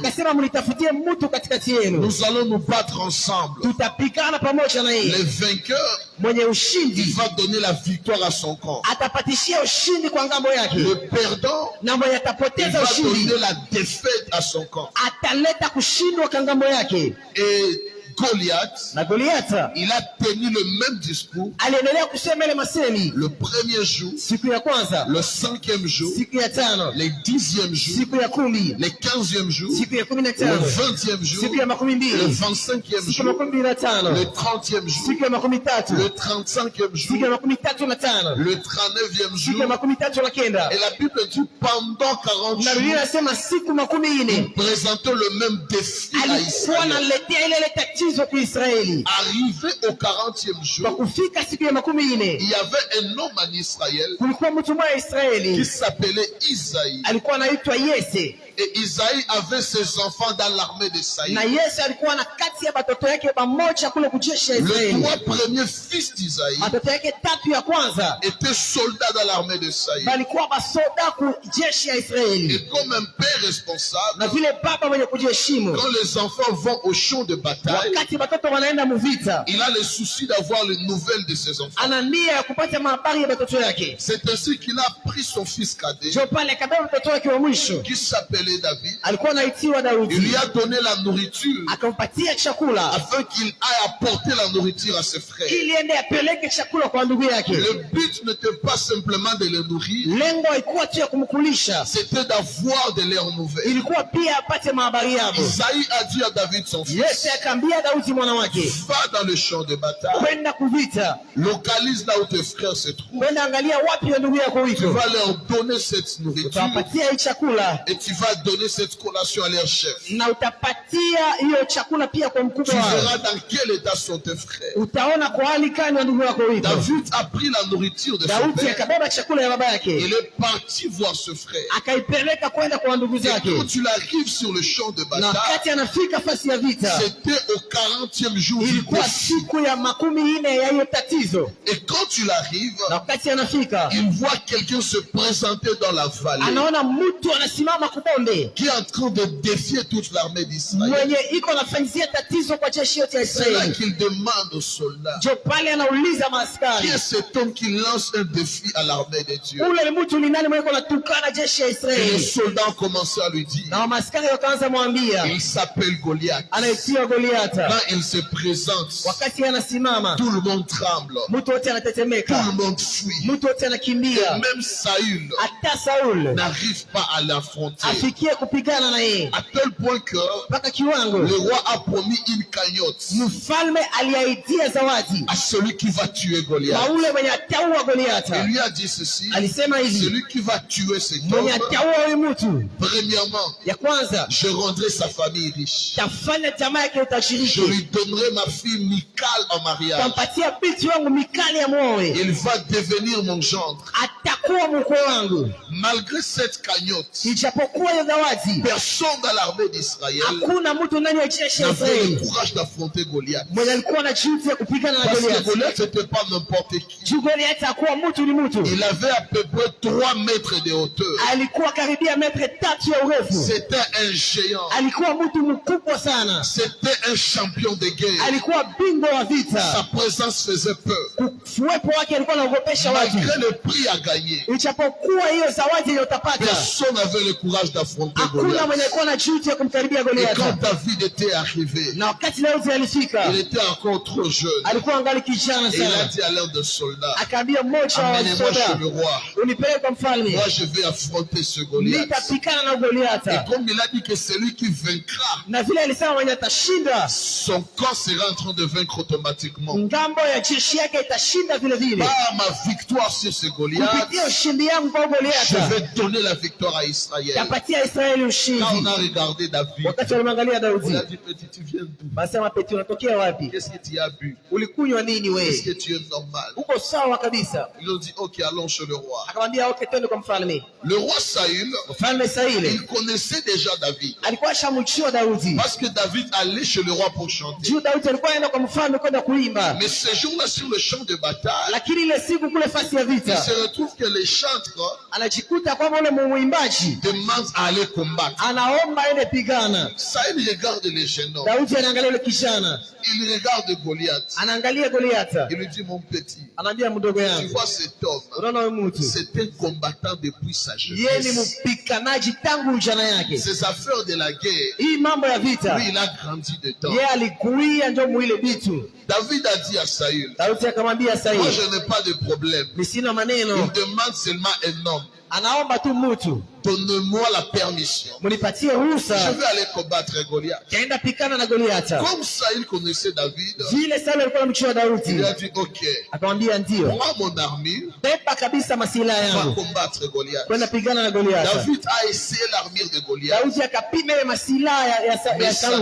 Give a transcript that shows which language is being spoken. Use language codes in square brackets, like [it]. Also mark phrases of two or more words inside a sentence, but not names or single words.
[sw] akasema mnitafutie mtu katikati yenu, [fr] Nous allons nous battre ensemble. [sw] tutapigana pamoja na [fr] Le [sw] yeye. [fr] vainqueur, [sw] Mwenye [fr] il [sw] ushindi [fr] va donner la victoire à son camp. [sw] atapatishia ushindi kwa ngambo yake, [fr] Le perdant, [sw] na mwenye [fr] il [sw] atapoteza [fr] va [sw] ushindi [fr] donner la défaite à son camp. [sw] ataleta kushindwa kwa ngambo yake. [fr] Et Goliath, [sw] Na Goliata [fr] il a tenu le même discours [sw] aliendelea kusema ile masemi, [fr] le premier jour, [sw] siku ya kwanza, [fr] le 5e jour, [sw] siku ya tano, [fr] le 10e jour, [sw] siku ya kumi, [fr] le 15e jour, [sw] siku ya 15, [fr] le 20e jour, [sw] siku ya makumi [fr] le [sw] mbili, [fr] 25e [sw] siku ya [fr] jour, [sw] makumi mbili na tano, [fr] le 30e jour, [sw] siku ya makumi tatu, [fr] le 35e [sw] siku ya [fr] jour, [sw] makumi tatu na tano, [fr] le 39e [sw] siku ya [fr] jour. [sw] makumi tatu na kenda. [fr] Et la Bible dit pendant 40 [sw] Na Biblia [fr] jours, [sw] inasema siku makumi ine [fr] présentant le même défi à [sw] alikuwa [fr] Israël. [sw] analetea ile tatizo kwa Israeli. [fr] Arrivé au 40e [sw] Kwa [fr] jour, [sw] kufika siku ya makumi ine [fr] il y avait un homme en Israël [sw] kulikuwa mtu mmoja [fr] qui [sw] Israeli [fr] s'appelait Isaïe. [sw] alikuwa anaitwa Yese, [fr] Et Isaïe avait ses enfants dans l'armée de Saïd. [sw] na Yese alikuwa na kati ya batoto yake pamoja kule kujeshi ya [fr] Les [sw] Israeli. [fr] 3 premiers fils d'Isaïe [sw] Batoto yake tatu ya kwanza [fr] étaient soldats dans l'armée de Saïd. [sw] balikuwa basoda ku jeshi ya Israeli, [fr] Et comme un père responsable, [sw] na vile baba mwenye kujiheshimu, [fr] quand les enfants vont au champ de bataille, [sw] wakati batoto wanaenda muvita, [fr] il a le souci d'avoir les nouvelles de ses enfants. [sw] ana nia ya kupata mahabari ya batoto yake. [fr] C'est ainsi qu'il a pris son fils cadet, [sw] Jo pale akabeba mtoto wake wa mwisho, [fr] qui s'appelait David. [sw] alikuwa anaitiwa [fr] Il [sw] Daudi, [fr] lui a donné la nourriture [sw] akampatia chakula [fr] afin qu'il aille apporter la nourriture à ses frères. [sw] ili ende apeleke chakula kwa ndugu yake. [fr] Le but n'était pas simplement de les nourrir, [sw] Lengo haikuwa tu ya kumkulisha, [fr] c'était d'avoir de leurs nouvelles. [sw] ilikuwa pia apate mahabari yao. [fr] Isaïe a dit à David son fils: [sw] Yese akaambia Daudi mwana wake, [fr] va dans le champ de bataille, [sw] kwenda kuvita, [fr] localise là où tes frères se trouvent, [sw] kwenda angalia wapi ya ndugu yako [fr] tu [sw] iko, [fr] vas leur donner cette nourriture [sw] utawapatia hii chakula [fr] et tu vas donner cette collation à leur chef. [sw] na utapatia hiyo chakula pia kwa [fr] Tu [sw] mkubwa wao. [fr] verras dans quel état sont tes frères. [sw] Utaona kwa hali gani wa ndugu yako iko. [fr] David a pris la nourriture de son [sw] Daudi [fr] père. [sw] akabeba chakula ya baba yake, [fr] Il est parti voir ce frère. [sw] akaipeleka kwenda kwa ndugu [fr] Et [sw] zake, [fr] quand il arrive sur le champ de [sw] na [fr] bataille, [sw] wakati anafika fasi ya vita, [fr] c'était au 40e jour du [sw] ilikuwa [fr] défi. [sw] siku ya makumi ine ya hiyo tatizo. [fr] Et quand il arrive, [sw] Na wakati anafika, [fr] il voit quelqu'un se présenter dans la vallée [sw] anaona mtu anasimama kubonde [fr] qui est en train de défier toute l'armée d'Israël. [sw] mwenye iko nafanyizia tatizo kwa jeshi yote ya [fr] C'est là [sw] Israeli. [fr] qu'il demande aux soldats: [sw] Jo pale anauliza [fr] qui [sw] maaskari, [fr] est cet homme qui lance un défi à l'armée de Dieu? [sw] ule ni mtu ni nani mwenye natukana jeshi ya [fr] Et les [sw] Israeli? [fr] soldats ont commencé à lui dire: [sw] Na maaskari wakaanza mwambia, [fr] il s'appelle Goliath. [sw] anaitiwa Goliata. [fr] Quand il se présente, [sw] Wakati anasimama, [fr] tout le monde tremble, [sw] mtu wote [fr] tout [sw] anatetemeka, [fr] le monde fuit. [sw] mtu wote [fr] Et [sw] anakimbia. [fr] même Saül [sw] Hata Saul [fr] n'arrive pas à l'affronter. [sw] afikie kupigana na yeye, [fr] À tel point que [sw] mpaka kiwango [fr] le roi a promis une cagnotte [sw] mfalme aliahidia zawadi [fr] à celui qui va tuer Goliath. [sw] kwa ule mwenye ataua [fr] Il [sw] Goliata. [fr] lui a dit ceci: [sw] Alisema hivi, [fr] celui qui va tuer cet [sw] mwenye [fr] homme, [sw] ataua huyu mtu, [fr] premièrement, [sw] ya kwanza [fr] je rendrai sa famille riche. [sw] tafanya jamaa yake [fr] Je [sw] utajiriki, [fr] lui donnerai ma fille Michal en mariage. [sw] tampatia binti wangu Mikali ya mwowe, [fr] Il va devenir mon gendre. [sw] atakuwa mkwe wangu. [fr] Malgré cette cagnotte, [sw] Ijapokuwa hiyo zawadi, [fr] personne dans l'armée d'Israël [sw] hakuna mtu ndani ya jeshi ya [fr] n'avait le [sw] Israeli [fr] courage d'affronter Goliath. [sw] mwenye alikuwa na juhudi ya kupigana na [fr] Parce que [sw] Goliath. [fr] Goliath n'était pas n'importe qui. [sw] Juu Goliath hakuwa mtu ni mtu, [fr] Il avait à peu près 3 mètres de hauteur. [sw] alikuwa karibia metre 3 ya urefu, [fr] C'était un géant. [sw] alikuwa mtu mkubwa sana, [fr] C'était un champion de guerre. [sw] alikuwa bingwa wa [fr] Sa [sw] vita. [fr] présence faisait peur. [sw] Uwepo wake alikuwa anaogopesha watu. [fr] Malgré le prix à gagner, gagner, [sw] ijapokuwa hiyo zawadi yenye utapata, [fr] personne n'avait le courage d'affronter [sw] hakuna [fr] Goliath. [sw] mwenye kuwa na juhudi ya kumkaribia [fr] Et quand [sw] Goliath. [fr] David était arrivé, [sw] Na wakati Daudi alifika, [fr] il était encore trop jeune. [sw] alikuwa angali kijana [fr] Et il a [sw] sana, [fr] dit à l'un des soldats, [sw] akaambia mmoja wa [fr] amenez-moi chez [sw] wasoda, [fr] le roi. [sw] unipeleke kwa mfalme, [fr] Moi, je vais affronter ce Goliath. [sw] nitapikana na Goliath. [fr] Et comme il a dit que celui qui vaincra, [sw] Na vile alisema mwenye atashinda, [fr] son corps sera en train de vaincre automatiquement. [sw] ngambo ya jeshi yake itashinda vile vile. [fr] Par ma victoire sur ce Goliath, [sw] Kupitia ushindi yangu kwa [fr] je [sw] Goliath, [fr] vais donner la victoire à Israël. [sw] tapatia Israeli [fr] Quand on [sw] ushindi. [fr] a regardé David, [sw] Wakati walimwangalia [fr] on [sw] Daudi, [fr] a dit, petit, tu viens d'où? [sw] basema Peti, unatokea wapi? [fr] Qu'est-ce que tu as bu? [sw] Ulikunywa nini [fr] Est-ce que [sw] we? [fr] tu es normal? [sw] Uko sawa kabisa? [fr] Ils ont dit, ok, allons chez le roi. [sw] Akamwambia okay, twende kwa mfalme. [fr] Le roi Saül, [sw] Mfalme Saili [fr] il connaissait déjà David. [sw] alikuwa ashamjua Daudi, [fr] Parce que David allait chez le roi pour chanter. [sw] juu Daudi alikuwa anaenda kwa mfalme kwenda kuimba, [fr] Mais ce jour-là, sur le champ de bataille, [sw] lakini ile siku kule fasi ya [fr] il [sw] vita [fr] se retrouve que les chantres [sw] anajikuta kwamba ule mwimbaji [fr] demandent à aller combattre. [sw] anaomba aende pigana. [fr] Saül regarde les jeunes hommes. [sw] Daudi anaangalia yule kijana, [fr] Il regarde Goliath. [sw] anaangalia Goliath, [fr] Il lui dit, mon petit, [sw] anaambia mdogo [fr] tu [sw] yangu, [fr] vois cet homme, [sw] unaona huyu mtu [fr] c'est un combattant depuis sa [sw] yeye ni [fr] jeunesse. [sw] mpiganaji tangu ujana yake. [fr] Ces affaires de la guerre, [sw] Hii mambo ya vita [fr] lui, il a grandi dedans. [sw] yeye alikuia ndio mwile vitu. [fr] David a dit à Saül, [sw] Daudi akamwambia [fr] moi [sw] Sauli, [fr] je n'ai pas de problème. [sw] ni sina [fr] Il [sw] maneno, [fr] demande seulement un homme. [sw] anaomba tu mtu, [fr] Donne-moi la permission. [sw] mnipatie [fr] Je [sw] ruhusa, [fr] vais aller combattre Goliath. [sw] kaenda pikana na Goliath. [fr] Comme Saül connaissait David, [sw] Vile Sauli alikuwa anamjua [fr] il [sw] Daudi, [fr] a dit, ok, [sw] akamwambia ndio, [fr] prends mon armure, [sw] beba kabisa masilaha [fr] va [sw] yangu [fr] combattre Goliath. [sw] kwenda pigana na Goliath. [fr] David a essayé l'armure de Goliath, [sw] Daudi akapima ile masilaha ya [fr] mais ça n'a